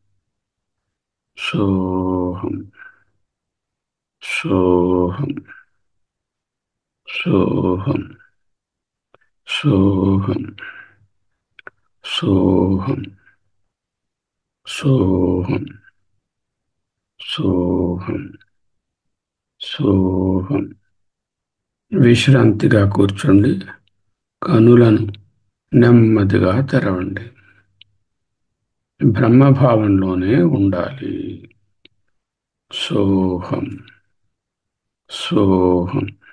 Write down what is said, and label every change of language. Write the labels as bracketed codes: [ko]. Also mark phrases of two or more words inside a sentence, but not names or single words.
[sa] सोहं. सोहं. सोहं. सोहं. सोहं. सोहं. सोहं. सोहं. [te] విశ్రాంతిగా కూర్చోండి. కనులను నెమ్మదిగా తెరవండి. బ్రహ్మభావంలోనే ఉండాలి. [sa] सोहं. सोहं.